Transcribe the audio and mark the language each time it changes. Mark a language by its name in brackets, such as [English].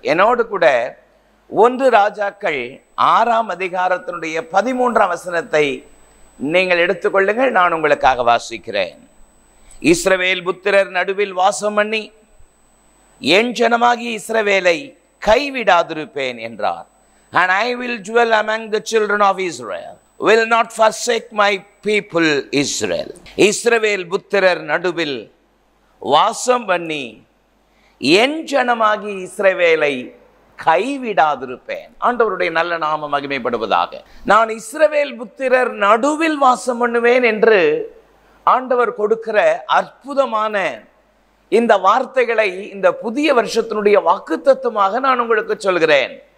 [Tamil] என்னோடு கூட 1 ராஜாக்கள் 6ஆம் அதிகாரத்தினுடைய 13ஆம் வசனத்தை நீங்கள் எடுத்துக்கொள்ளுங்கள். நான் உங்களுக்காக வாசிக்கிறேன். இஸ்ரவேல் புத்திரர் நடுவில் வாசம் பண்ணி என் ஜனமாகி இஸ்ரவேலை கைவிடாதிருப்பேன் என்றார். [English] And I will dwell among the children of Israel, will not forsake my people Israel. [Tamil] இஸ்ரவேல் புத்திரர் நடுவில் வாசம் பண்ணி என் ஜனமாகி இஸ்ரவேலை கைவிடாதிருப்பேன். ஆண்டவருடைய நல்ல நாமம் மகிமைப்படுவதாக. நான் இஸ்ரவேல் புத்திரர் நடுவில் வாசம் பண்ணுவேன் என்று ஆண்டவர் கொடுக்கிற அற்புதமான இந்த வார்த்தைகளை இந்த புதிய வருஷத்தினுடைய வாக்குத்தத்தமாக நான் உங்களுக்கு சொல்கிறேன்.